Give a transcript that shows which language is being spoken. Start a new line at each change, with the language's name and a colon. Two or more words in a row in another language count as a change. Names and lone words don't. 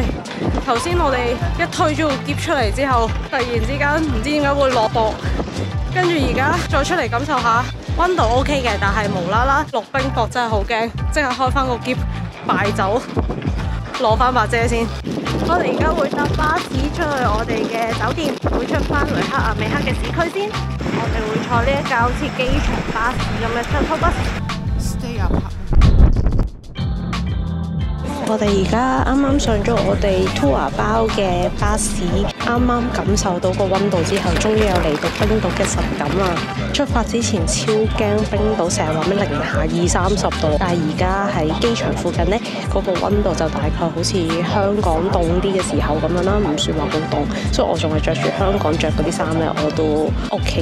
Cantonese: 頭先我哋一推咗個篋出嚟之後，突然之間唔知點解會落雹，跟住而家再出嚟感受下溫度 OK 嘅，但係無啦啦落冰雹真係好驚，即刻開翻個篋敗走，攞翻把遮先。我哋而家會搭巴士出去我哋嘅酒店，會出翻雷克雅未克嘅市區先。我哋會坐呢一架好似機場巴士咁嘅
English: shuttle bus。 Stay up。
Cantonese: 我哋而家啱啱上咗我哋 tour 包嘅巴士，啱啱感受到個溫度之後，終於有嚟到冰島嘅實感啦！出發之前超驚冰島，成日話咩零下20-30度，但係而家喺機場附近呢，嗰個溫度就大概好似香港凍啲嘅時候咁樣啦，唔算話好凍，所以我仲係着住香港着嗰啲衫咧，我都 OK。